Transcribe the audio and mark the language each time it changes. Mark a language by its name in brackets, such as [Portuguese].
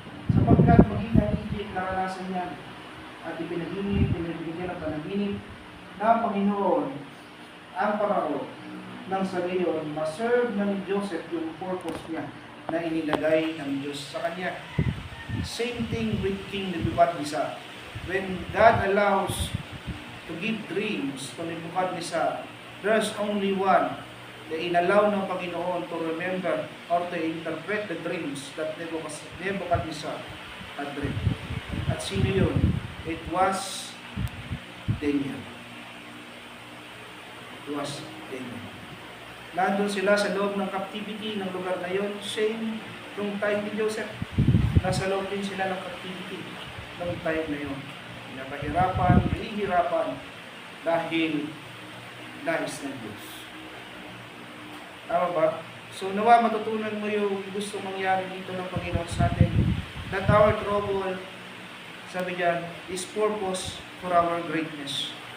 [Filipino] Sapagkat maging higit naranasan yan at ipinaginip, pinibigyan ng panaginip ng Panginoon ang parao ng sa gayon, maserve na ni Joseph yung purpose niya na inilagay ng Diyos sa kanya. [English] Same thing with King Nebuchadnezzar. When God allows to give dreams to Nebuchadnezzar, there's only one [Filipino] na inallow ng Panginoon [English] to remember or to interpret the dreams that Nebuchadnezzar had dreamed. [Filipino] At sino yun? [English] It was Daniel. It was Daniel. [Filipino] Nandun sila sa loob ng captivity ng lugar na yun. Same nung time ni Joseph. Nasa loob din sila ng captivity nung time na yun. Pinapahirapan, nahihirapan dahil nais ng Diyos. Tama ba? So nawa matutunan mo yung gusto mangyari dito ng Panginoon sa atin. [English] That our trouble, [Filipino] sabi diyan, [English] is purpose for our greatness.